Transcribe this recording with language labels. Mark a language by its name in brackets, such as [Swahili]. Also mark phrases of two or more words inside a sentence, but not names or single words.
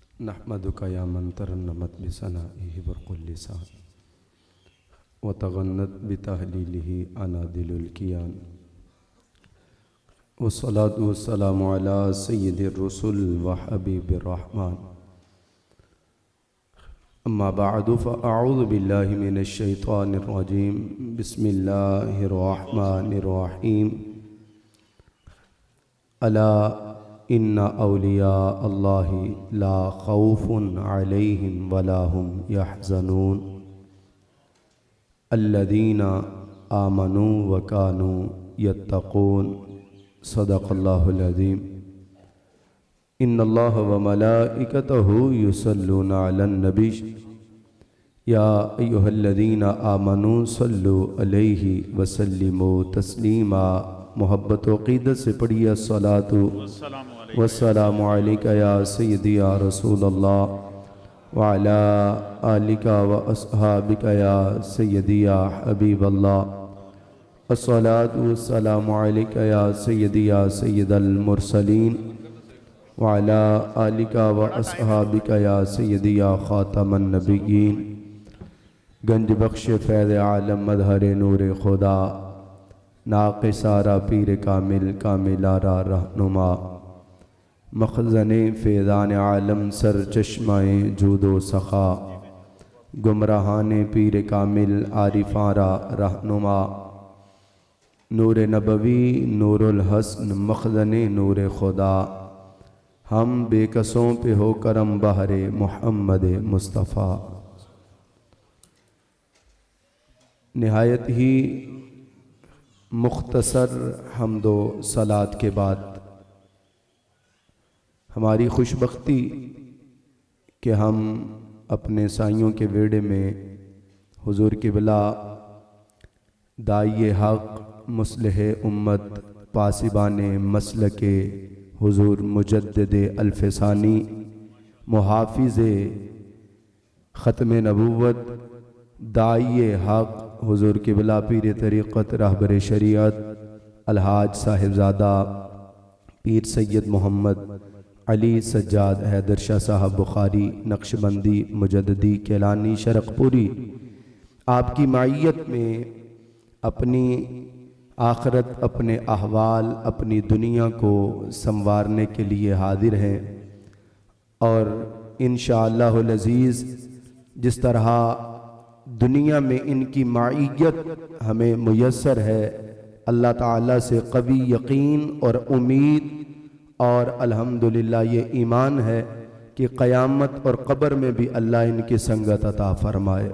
[Arabic] نحمدك يا من ترنمت بثنائه بكر اللسان وتغنت بتهليله عنادل الكيان والصلاة والسلام على سيد الرسل وحبيب الرحمن أما بعد فأعوذ بالله من الشيطان الرجيم بسم الله الرحمن الرحيم ألا إن أولياء الله لا خوف عليهم ولا هم يحزنون الذين آمنوا وكانوا يتقون صدق الله العظيم. إن الله وملائكته يصلون على النبي يا أيها الذين آمنوا صلوا عليه وسلموا تسليما. [Urdu] محبت و عقیدت سے پڑھیے [Arabic] الصلاة والسلام عليك يا سيدي يا رسول الله وعلى آلك وأصحابك يا سيدي يا حبيب الله. الصلاة والسلام عليك يا سيدي يا سيد المرسلين وعلى آلك وأصحابك يا سيدي يا خاتم النبيين. [Persian] گنج بخش فیض عالم مظهر نور خدا ناقصان را پیر کامل کاملان را رهنما مخزن فیضان عالم سرچشمه جود و سخا گمرهان را پیر کامل عارفان را رهنما. نور نبوی نور الحسن مخزن نور خدا [Urdu] ہم بیکسوں پہ ہو کرم بہر محمد مصطفیٰ. نہایت ہی مختصر حمد و صلات کے بعد ہماری خوش بختی کہ ہم اپنے سائیں کے ویہڑے میں حضور قبلہ داعی حق مصلح امت پاسبان مسلک حضور مجدد الف ثانی محافظ ختم نبوت داعی حق حضور قبلہ پیر طریقت رہبر شریعت الحاج صاحبزادہ پیر سید محمد علی سجاد حیدر شاہ صاحب بخاری نقشبندی مجددی کیلانی شرقپوری آپ کی معیت میں اپنی آخرت اپنے احوال اپنی دنیا کو سنوارنے کے لیے حاضر ہیں. اور [Arabic] إن شاء الله العزيز [Urdu] جس طرح دنیا میں ان کی معیت ہمیں میسر ہے، اللہ تعالیٰ سے قوی یقین اور امید اور الحمدللہ یہ ایمان ہے کہ قیامت اور قبر میں بھی اللہ ان کی سنگت عطا فرمائے.